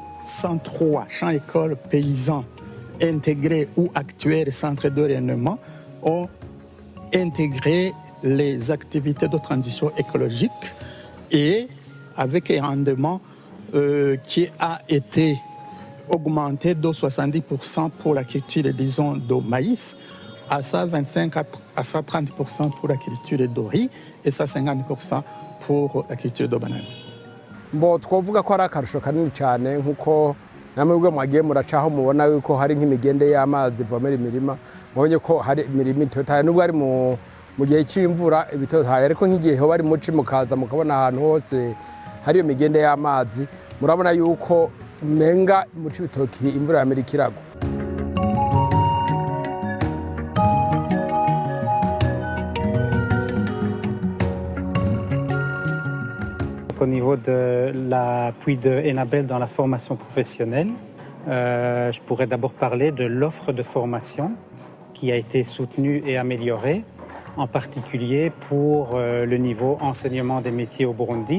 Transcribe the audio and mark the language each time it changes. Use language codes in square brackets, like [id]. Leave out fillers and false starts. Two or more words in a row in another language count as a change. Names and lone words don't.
[fr] 103 champs-écoles paysans intégrés ou actuels centres de rayonnement ont intégré les activités de transition écologique et avec un rendement qui a été augmenté de 70% pour la culture, disons, de maïs, à 125 à 130% pour la culture de riz et 150% pour la culture de banane. Bon, [rn] twavuga ko ari akarusho kanini cyane nk'uko namwe ubwo mwagiye muracaho mubona yuko hari nk'imigende y'amazi ivomera imirima, mubonye ko hari imirima itotahaye nubwo ari mu gihe cy'imvura ibitotahaye, ariko nk'igihe ho bari muci mukaza mukabona ahantu hose hari iyo migende y'amazi, murabona yuko menga mu Cibitoke imvura y'Amerika iragwa. [fr] Au niveau de l'appui de Enabel dans la formation professionnelle, je pourrais d'abord parler de l'offre de formation qui a été soutenue et améliorée, en particulier pour le niveau enseignement des métiers au Burundi.